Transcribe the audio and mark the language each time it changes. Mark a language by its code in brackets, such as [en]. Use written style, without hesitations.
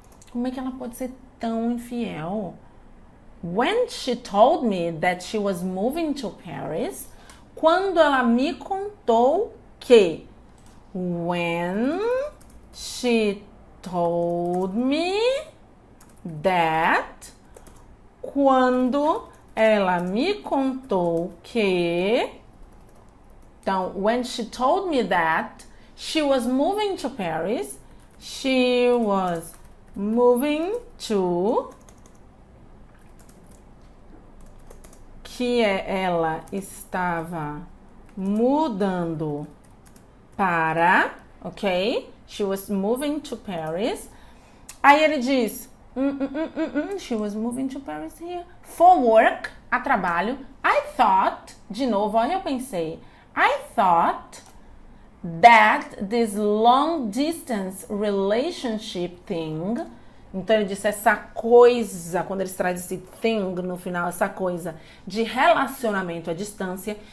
[pt] Como é que ela pode ser tão infiel? [en] When she told me that she was moving to Paris, [pt] quando ela me contou que, [en] when she told me that, quando ela me contou que, então, when she told me that she was moving to Paris, she was moving to, [pt] que ela estava mudando para, [en] ok? She was moving to Paris. [pt] Aí ele diz, [en] she was moving to Paris here. For work, [pt] a trabalho. [en] I thought, [pt] de novo, olha, eu pensei. [en] I thought that this long distance relationship thing. [pt] Então, ele disse essa coisa, quando eles trazem esse thing no final, essa coisa de relacionamento à distância.